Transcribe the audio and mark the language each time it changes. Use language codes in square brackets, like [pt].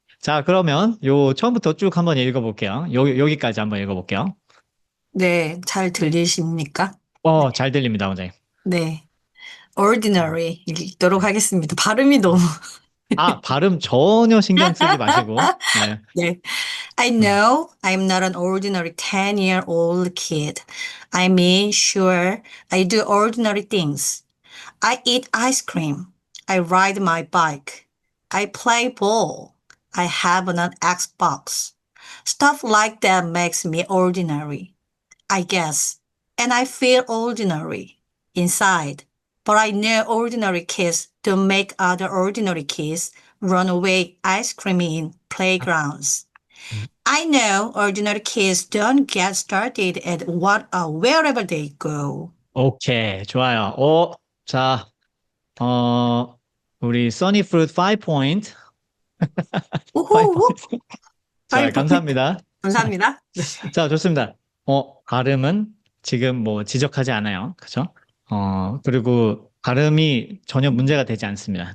[ko] 자, 그러면 처음부터 쭉 한번 읽어볼게요. 여기까지 한번 읽어볼게요. 네, 잘 들리십니까? 잘 들립니다, 원장님. 네. ordinary 읽도록 하겠습니다. 발음이 너무. 발음 전혀 신경 쓰지 마시고. 네. 네. [en] I know I'm not an ordinary 10-year-old kid. I mean, sure, I do ordinary things. I eat ice cream. I ride my bike. I play ball. I have an Xbox. Stuff like that makes me ordinary, I guess. And I feel ordinary inside. But I know ordinary kids don't make other ordinary kids run away ice cream in playgrounds. I know ordinary kids don't get started at wherever they go. [ko] 오케이, 좋아요. 자, 우리 써니프루트 5포인트. 우후. 자, 감사합니다. 감사합니다. 자, 좋습니다. 발음은 지금 뭐 지적하지 않아요. 그죠? 그리고 발음이 전혀 문제가 되지 않습니다.